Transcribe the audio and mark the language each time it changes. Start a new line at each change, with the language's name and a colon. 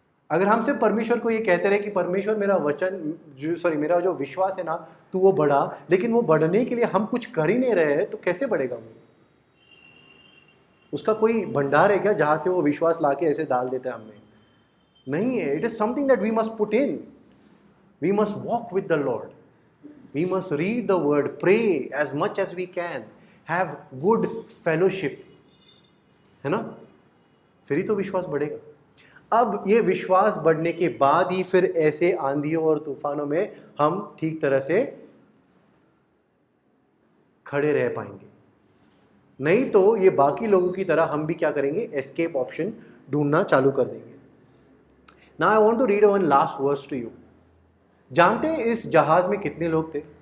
Hindi: अगर हम सिर्फ परमेश्वर को ये कहते रहे कि परमेश्वर मेरा मेरा जो विश्वास है ना, तो वो बढ़ा, लेकिन वो बढ़ने के लिए हम कुछ कर ही नहीं रहे हैं, तो कैसे बढ़ेगा वो? उसका कोई भंडार है क्या जहां से वो विश्वास लाके ऐसे डाल देता है हमें? नहीं है।
English: It is something that we must put in. We must walk with the Lord. We must read the word, pray as much as we can, have good fellowship,
Hindi: है ना, फिर ही तो विश्वास बढ़ेगा। अब ये विश्वास बढ़ने के बाद ही फिर ऐसे आंधियों और तूफानों में हम ठीक तरह से खड़े रह पाएंगे। नहीं तो ये बाकी लोगों की तरह हम भी क्या करेंगे, एस्केप ऑप्शन ढूंढना चालू कर देंगे।
English: Now I want to read one last verse to you.
Hindi: जानते हैं इस जहाज में कितने लोग थे?